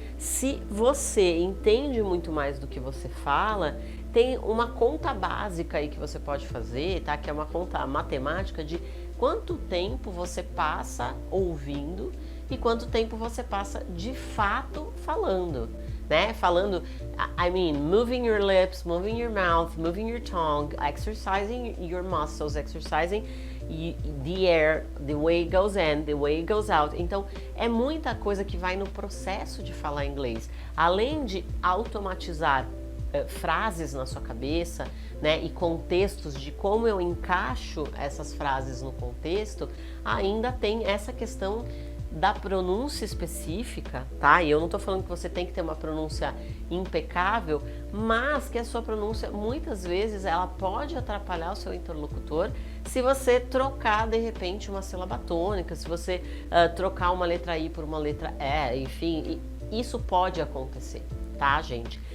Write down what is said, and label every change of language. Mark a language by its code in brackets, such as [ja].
[pt] Se você entende muito mais do que você fala, tem uma conta básica aí que você pode fazer, tá? Que é uma conta matemática de quanto tempo você passa ouvindo e quanto tempo você passa de fato falando, né? Falando, [en] moving your lips, moving your mouth, moving your tongue, exercising your muscles, exercising the air, the way it goes in, the way it goes out. [pt] Então, é muita coisa que vai no processo de falar inglês. Além de automatizar frases na sua cabeça, né, e contextos de como eu encaixo essas frases no contexto, ainda tem essa questão da pronúncia específica, tá? E eu não tô falando que você tem que ter uma pronúncia impecável, mas que a sua pronúncia, muitas vezes, ela pode atrapalhar o seu interlocutor se você trocar, de repente, uma sílaba tônica, se você trocar uma letra I por uma letra E, enfim, isso pode acontecer, tá, gente?